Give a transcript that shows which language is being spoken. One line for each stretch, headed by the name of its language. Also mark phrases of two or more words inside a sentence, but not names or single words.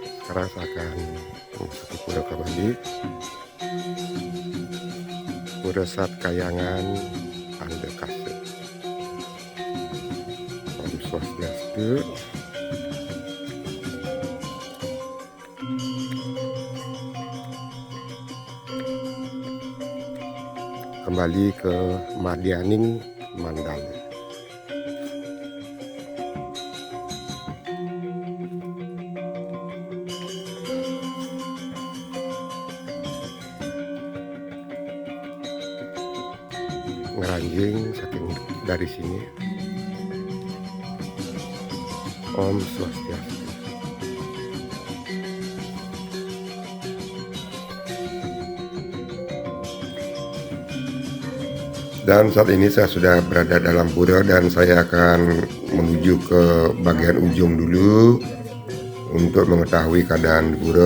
Indonesian: sekarang saya akan memasuki pura kembali. Pura Satkayangan Andekase.
Balinese: Om Swastiastu.
Indonesian: Kembali ke Madianing Mandala.
Balinese: Ngeranjing saking
Indonesian: dari sini.
Balinese: Om Swastiastu.
Indonesian: Dan saat ini saya sudah berada dalam pura dan saya akan menuju ke bagian ujung dulu untuk mengetahui keadaan pura.